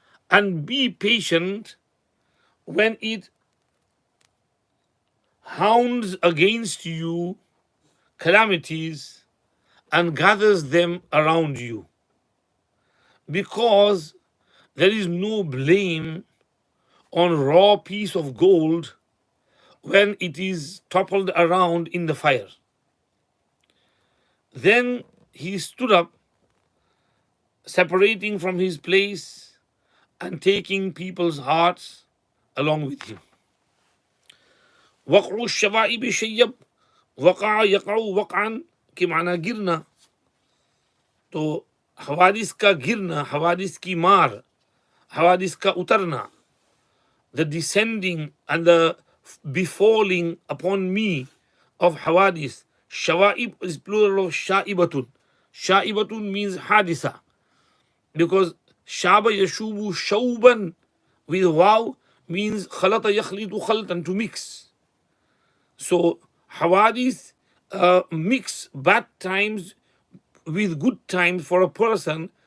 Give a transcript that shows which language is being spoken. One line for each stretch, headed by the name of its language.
English: And be patient when it hounds against you calamities and gathers them around you, because there is no blame on raw piece of gold when it is toppled around in the fire. Then he stood up, separating from his place and taking people's hearts along with him.
Hindi: वक़्उ शवाइब शय्यब, वक़ा यक़उ वक़अन के माना गिरना, तो हवादिस का गिरना, हवादिस की मार, हवादिस का उतरना,
English: the descending and the befalling upon me of hawadis. Shawaib is plural of sha'ibatun. Sha'ibatun means hadisa, because shaba yashubu shauban with waw means khalata yakhlitu khaltan, to mix. So hawadis mix bad times with good times for a person.